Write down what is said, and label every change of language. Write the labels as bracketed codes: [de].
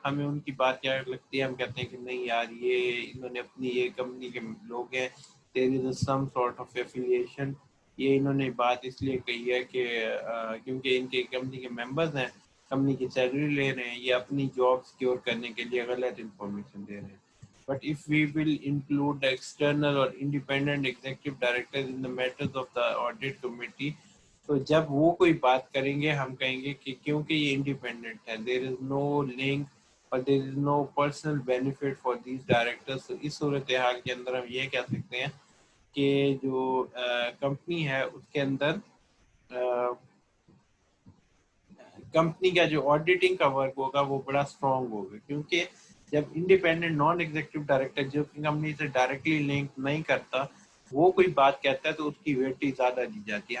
[ur] ہمیں ان کی بات کیا لگتی ہے, ہم کہتے ہیں کہ نہیں یار یہ انہوں نے اپنی یہ کمپنی کے لوگ ہیں, [en] there is some sort of affiliation, [ur] یہ انہوں نے بات اس لیے کہی ہے کہ کیونکہ ان کے کمپنی کے ممبرز ہیں, کمپنی کی سیلری لے رہے ہیں, یہ اپنی جاب سیکیور کرنے کے لیے غلط انفارمیشن دے رہے ہیں. [en] But if we will include the external or independent executive directors in the matters of the audit committee, [ur] تو جب وہ کوئی بات کریں گے ہم کہیں گے کہ کیونکہ یہ انڈیپینڈنٹ ہے, [en] there is no link [ur] اور [en] there is no personal benefit for these directors. [ur] تو اس صورتحال کے اندر ہم یہ کہہ سکتے ہیں کہ جو کمپنی ہے اس کے اندر کمپنی کا جو آڈیٹنگ کا ورک ہوگا وہ بڑا اسٹرانگ ہوگا. کیونکہ جب انڈیپینڈنٹ نان ایگزیکٹو ڈائریکٹر جو کمپنی سے ڈائریکٹلی لنک نہیں کرتا وہ کوئی بات کہتا ہے تو اس کی ویٹیج زیادہ دی جاتی ہے.